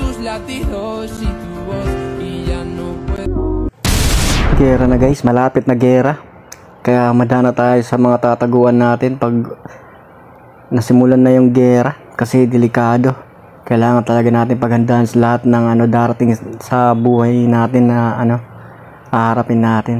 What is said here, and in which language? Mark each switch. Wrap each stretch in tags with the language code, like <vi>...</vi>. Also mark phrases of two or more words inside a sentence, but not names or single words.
<es>latidos y tu voz y ya no puedo.</es> <tl>Gera na guys, malapit na gera. Kaya madana tayo sa mga tataguan natin pag nasimulan na yung gera kasi delikado. Kailangan talaga natin paghandaan sa lahat ng darating sa buhay natin na haharapin natin.</tl>